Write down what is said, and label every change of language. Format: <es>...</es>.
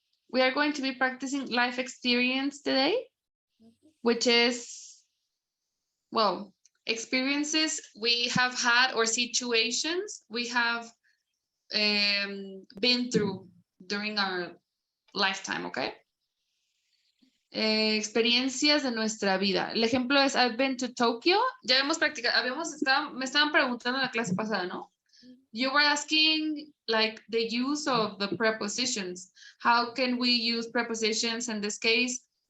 <en>We are going to be practicing life experience today, which is, well, experiences we have had or situations we have been through during our lifetime, okay?</en> <es>Experiencias de nuestra vida. El ejemplo es I've been to Tokyo. Ya hemos practicado, me estaban preguntando en la clase pasada, ¿no?</es> <en>You were asking like the use of the prepositions. How can we use prepositions in this case?</en>